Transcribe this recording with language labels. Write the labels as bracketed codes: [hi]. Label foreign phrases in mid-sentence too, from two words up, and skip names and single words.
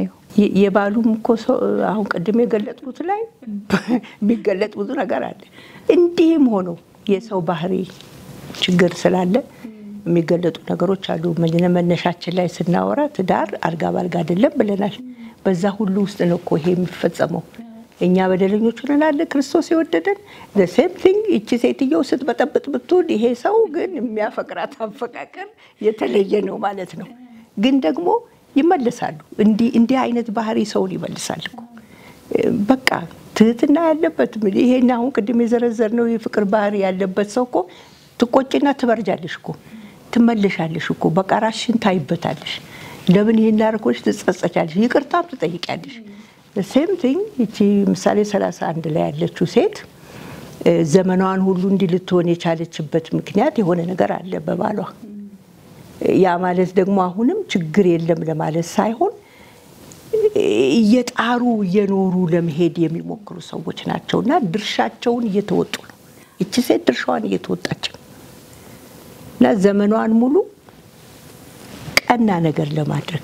[am] የባሉም እኮ አሁን ቀድሜ የገለጥኩት ላይ ቢገለጥ ብዙ ነገር አለ። እንዲህም ሆኖ የሰው ባህሪ ችግር ስላለ የሚገለጡ ነገሮች አሉ። መነሻችን ላይ ስናወራ ትዳር አልጋ ባልጋ አይደለም ብለናል። በዛ ሁሉ ውስጥ ነው እኮ ይሄ የሚፈጸመው። እኛ በደለኞች ነን፣ ክርስቶስ የወደደን [en] the same thing። [am] እቺ ሴትየው ስትበጠብጥ ብትውል ይሄ ሰው ግን የሚያፈቅራት አፈቃቀር የተለየ ነው ማለት ነው። ግን ደግሞ ይመለሳሉ። እንዲህ አይነት ባህሪ ሰውን ይመልሳል እኮ። በቃ ትህትና ያለበት ይሄን አሁን ቅድም የዘረዘርነው የፍቅር ባህሪ ያለበት ሰው እኮ ትቆጭና ትበርጃለሽ እኮ፣ ትመለሻለሽ እኮ። በቃ ራስሽን ታይበታለሽ። ለምን ይሄን ላርኮሽ ትጸጸቻለሽ፣ ይቅርታም ትጠይቂያለሽ። [en] same thing [am] እቺ ምሳሌ 31 ላይ ያለችው ሴት ዘመኗን ሁሉ እንዲህ ልትሆን የቻለችበት ምክንያት የሆነ ነገር አለ በባሏ። ያ ማለት ደግሞ አሁንም ችግር የለም ለማለት ሳይሆን እየጣሩ እየኖሩ ለመሄድ የሚሞክሩ ሰዎች ናቸውና ድርሻቸውን እየተወጡ ነው። እቺ ሴት ድርሻዋን እየተወጣች እና ዘመኗን ሙሉ ቀና ነገር ለማድረግ